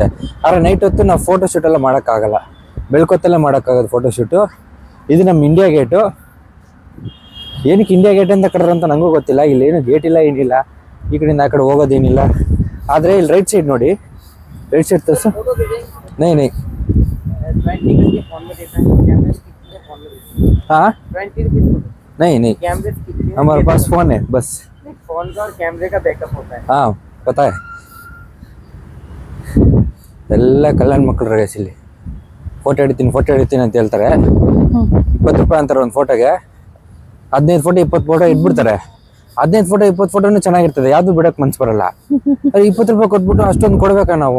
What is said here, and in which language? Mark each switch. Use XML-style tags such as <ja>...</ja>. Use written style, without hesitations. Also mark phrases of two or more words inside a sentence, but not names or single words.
<kn>ಆದರೆ ನೈಟ್ ಹೊತ್ತು ನಾವು ಫೋಟೋಶೂಟೆಲ್ಲ ಮಾಡೋಕ್ಕಾಗಲ್ಲ, ಬೆಳ್ಕೊತ್ತಲ್ಲೇ ಮಾಡೋಕ್ಕಾಗೋದು ಫೋಟೋಶೂಟು. ಇದು ನಮ್ಮ ಇಂಡಿಯಾ ಗೇಟು. ಏನಕ್ಕೆ ಇಂಡಿಯಾ ಗೇಟ್ ಅಂತ ಕಡ್ರ ಅಂತ ನನಗೂ ಗೊತ್ತಿಲ್ಲ. ಇಲ್ಲೇನು ಗೇಟ್ ಇಲ್ಲ, ಏನಿಲ್ಲ, ಈ ಕಡೆಯಿಂದ ಆ ಕಡೆ ಹೋಗೋದೇನಿಲ್ಲ. ಆದರೆ ಇಲ್ಲಿ</kn> <en>right side</en> <kn>ನೋಡಿ,</kn> <en>right side</en> <kn>ತೋರಿಸು.</kn> <hi>ನೈ हाँ</hi> <en>20 rupees.</en> <hi>नहीं कैमरे हमारे पास फोन है बस। फोन का और कैमरे का बैकअप होता है। हाँ पता है।</hi> <kn>ಎಲ್ಲ ಕಲ್ಯಾಣ ಮಕ್ಕಳು ರಗೇಶ್ ಇಲ್ಲಿ ಫೋಟೋ ಹಿಡಿತೀನಿ ಅಂತ ಹೇಳ್ತಾರೆ. 20 ರೂಪಾಯಿ ಅಂತಾರೆ ಒಂದು ಫೋಟೋಗೆ. 15 ಫೋಟೋ 20 ಫೋಟೋ ಇಟ್ಬಿಡ್ತಾರೆ. 15 ಫೋಟೋ 20 ಫೋಟೋನು ಚೆನ್ನಾಗಿರ್ತದೆ, ಯಾವುದು ಬಿಡೋಕೆ ಮನ್ಸು ಬರಲ್ಲ. 20 ರೂಪಾಯಿ ಕೊಟ್ಬಿಟ್ಟು ಅಷ್ಟೊಂದು ಕೊಡ್ಬೇಕಾ ನಾವು?</kn>